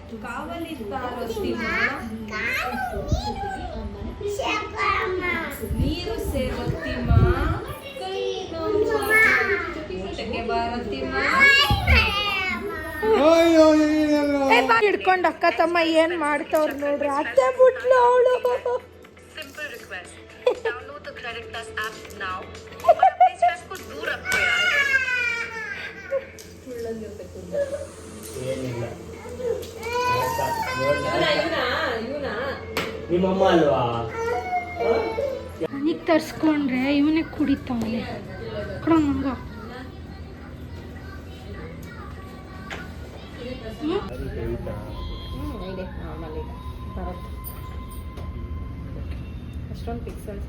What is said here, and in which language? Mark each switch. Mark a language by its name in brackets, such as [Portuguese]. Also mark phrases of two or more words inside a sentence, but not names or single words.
[Kannada] ನೀರು ಸೇವತ್ತಿಮ್ಮ ಹಿಡ್ಕೊಂಡು ಅಕ್ಕ ತಮ್ಮ ಏನ್ ಮಾಡ್ತಾವ್ರು ನೋಡ್ರಿ. ಅತ್ತೆ ಬಿಟ್ಲು ಅವಳು. [English] simple request download the Credit Plus app now [Hindi] और अपने स्ट्रेस को दूर रखो यार. [Kannada] ಏನಿಲ್ಲ. ನಿಮ್ಮಮ್ಮ ಅಲ್ವಾ? ನನಗೆ ತರ್ಸ್ಕೊಂಡ್ರೆ ಇವನೇ ಕುಡಿತಾವನೆ. ಕೊಡೋ ನಂಗ. ಅಷ್ಟೊಂದು ಪಿಕ್ಸಲ್ಸ್